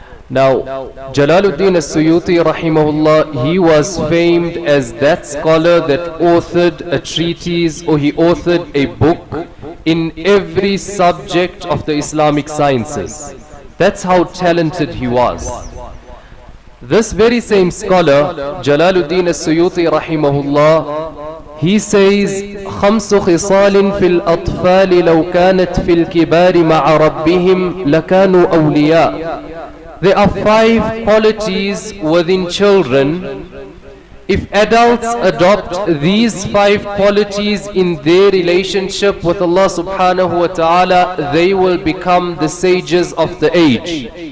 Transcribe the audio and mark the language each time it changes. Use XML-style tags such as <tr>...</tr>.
<en>Now, Jalaluddin as-Suyuti rahimahullah, he was famed as that scholar that authored a treatise, or he authored a book in every subject of the Islamic sciences. That's how talented he was. This very same scholar, Jalaluddin as-Suyuti rahimahullah, he says,</en> <ar>خمس خصال في الأطفال لو كانت في الكبار مع ربهم لكانوا أولياء.</ar> <en>There are 5 qualities within children. If adults adopt these 5 qualities in their relationship with Allah subhanahu wa ta'ala, they will become the sages of the age.</en>